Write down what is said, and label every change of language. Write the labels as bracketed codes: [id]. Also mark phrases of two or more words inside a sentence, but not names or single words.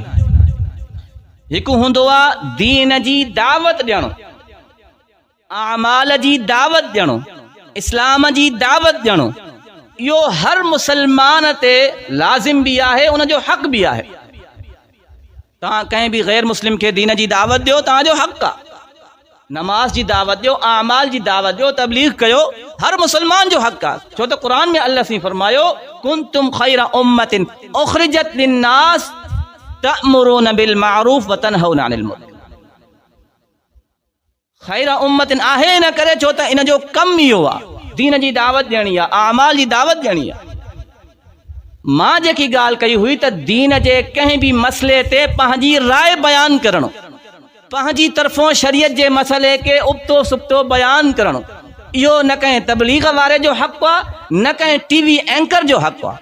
[sd] हिकु हूंदो आहे दीन जी दावत ॾियणो, आमाल जी दावत ॾियणो, इस्लाम जी दावत ॾियणो, इहो हर मुसलमान ते लाज़िम बि आहे, उनजो हक़ बि आहे। तव्हां कंहिं बि गैर मुस्लिम खे दीन जी दावत ॾियो, तव्हांजो हक़ आहे। नमाज जी दावत ॾियो, आमाल जी दावत ॾियो, तबलीग कयो, हर मुसलमान जो हक़ आहे। छो त क़ुरान में अल्लाह से फरमायो [ar] كنتم خير أمة أخرجت للناس تأمرون بالمعروف وتنهون عن المنكر. خير أمة [sd] आहे न करे छो त इन जो कम इहो आहे, दीन जी दावत ॾियणी आहे, आमाल जी दावत ॾियणी आहे। मां जेकी ॻाल्हि कई हुई त दीन जे कंहिं बि मसइले ते पंहिंजी राय बयानु करणो, पंहिंजी तरफ़ों शरीयत जे मसइले खे उबतो सुबतो बयानु करणो, इहो न कंहिं तबलीग वारे जो हक़ आहे, न कंहिं [en] TV anchor [sd] जो हक़ आहे।